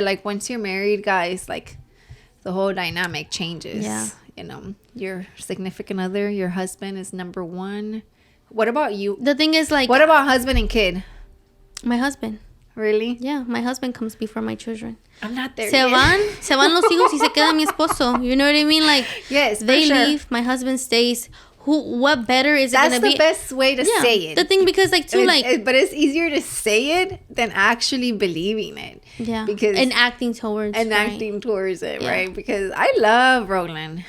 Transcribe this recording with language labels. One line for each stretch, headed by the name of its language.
English: Like, once you're married, guys, like, the whole dynamic changes. Yeah. You know, your significant other, your husband is number one. What about you? The thing is, like, what about husband and kid? My husband. Really? Yeah, my husband comes before my children. I'm not there
Spanish: Se
English: yet.
Spanish: van los hijos y se queda mi esposo.
English: You know what I mean? Like, yes, they leave, my husband stays. What better is it gonna be? That's the best way to say it. The thing, because like too, but it's easier to say it than actually believing it. Yeah. Because and acting towards it, right? Because I love Roland.